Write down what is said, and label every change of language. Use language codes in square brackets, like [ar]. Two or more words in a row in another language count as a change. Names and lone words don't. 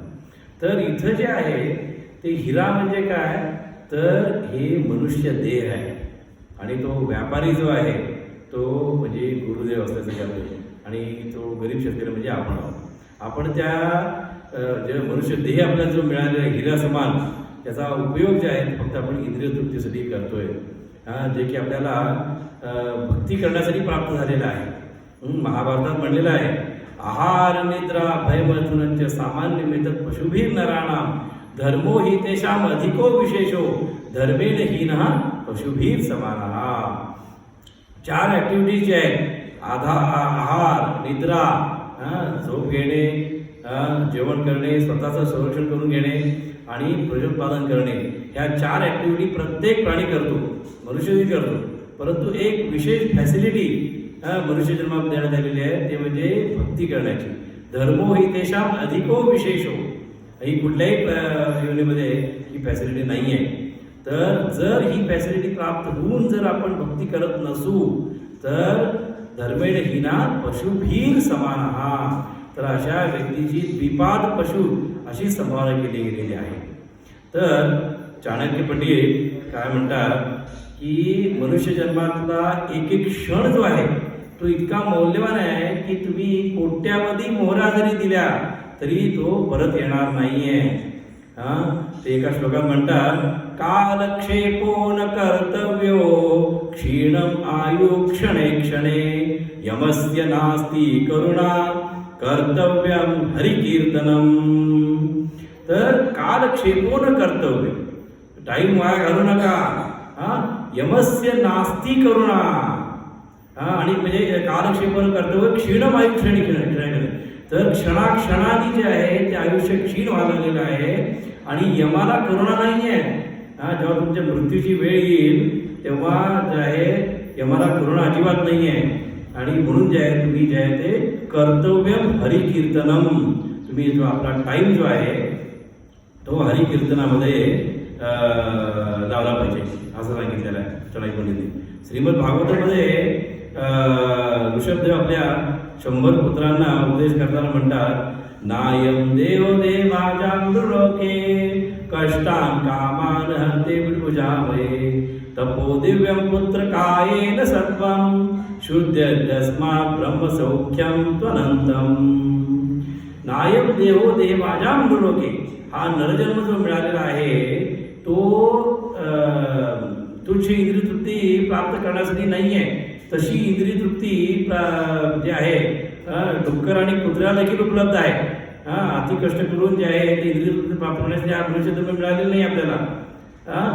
[mr] तर इथं जे आहे ते हिरा म्हणजे काय तर हे मनुष्य देह आहे आणि तो व्यापारी जो आहे तो म्हणजे गुरुदेव असल्याचं ज्ञान आणि तो गरीब शेतकरी म्हणजे आपण त्या जे मनुष्य देह आपल्याला जो मिळालेला हिरा समान त्याचा उपयोग जे आहे फक्त आपण इंद्रिय तृप्तीसाठी करतोय. जे की आपल्याला भक्ती करण्यासाठी प्राप्त झालेलं आहे. महाभारतात म्हणलेलं आहे [sa] आहार निद्रा भयमथुनंच सामान्य मिळत पशुभीर नराणाम धर्मो हि तेषाम अधिको विशेषो धर्मेण हीनः पशुभीर समानः. [mr] 4 ॲक्टिव्हिटीज जे आहेत आहार निद्रा झोप घेणे जेवण करणे स्वतःचं संरक्षण करून घेणे आणि प्रजोत्पादन करणे ह्या 4 ॲक्टिव्हिटी प्रत्येक प्राणी करतो मनुष्यही करतो. परंतु एक विशेष फॅसिलिटी मनुष्य जन्मात देण्यात आलेली आहे ते म्हणजे भक्ती करण्याची. [sa] धर्मो हि तेषाम अधिको विशेषो. [mr] ही कुठल्याही योनीमध्ये ही फॅसिलिटी नाही आहे. तर जर ही फॅसिलिटी प्राप्त होऊन जर आपण भक्ती करत नसू तर [sa] धर्मेण हीना पशुभीर समानः. [mr] तर अशा व्यक्तीची द्विपाद पशु अशी संभावना केली गेलेली आहे. तर चाणक्य पंडित काय म्हणतात की मनुष्य जन्मातला एक क्षण जो आहे तो इतका मौल्यवान आहे की तुम्ही कोट्यावधी मोहरा जरी दिल्या तरी तो परत येणार नाहीये. ते एका श्लोकात म्हणतात [sa] कालक्षेपो न कर्तव्यो क्षीणम आयु क्षणे क्षणे यमस्य नास्ति करुणा कर्तव्यम हरिकीर्तनम. [mr] तर [sa] कालक्षेपो न कर्तव्य [mr] टाईम वाया घालू नका. [sa] यमस्य नास्ति करुणा [mr] आणि म्हणजे [sa] कालक्षेपण कर्तव्य क्षीणम आयु क्षणे क्षणे. [mr] तर क्षणाक्षणादी जे आहे ते आयुष्य क्षीण व्हायला लागलेलं आहे आणि यमाला करुणा नाही आहे. जेव्हा तुमच्या मृत्यूची वेळ येईल तेव्हा जे आहे यमाला करुणा अजिबात नाही आहे. आणि म्हणून जे आहे तुम्ही जे आहे ते [sa] कर्तव्यम हरिकीर्तनम [mr] तुम्ही जो आपला टाईम जो आहे तो हरिकीर्तनामध्ये लावला पाहिजे असं सांगितलेलं आहे चणाई पंडितने. श्रीमद भागवतामध्ये ऋषभदेव आपल्या 100 पुत्रांना उपदेश करताना म्हणतात [sa] नायम देव देवाजां लोके कष्टान कामान हरते विभुजामये तपो दिव्यं पुत्र कायेन सत्वं शुद्ध्यस्मात् ब्रह्म सौख्यं त्वनंतम. नायक देहो देवाजाम लोके. [mr] हा नरजन्म जो मिळालेला आहे तो तुझी इंद्रिय तृप्ती प्राप्त करण्यासाठी नाही आहे. तशी इंद्रिय तृप्ती जी आहे डुक्कर आणि कुत्र्याला देखील उपलब्ध आहे. अति कष्ट करून जे आहे ते इंद्रिय तृप्ती प्राप्त करण्यासाठी हा मनुष्य जन्म मिळालेला नाही आपल्याला.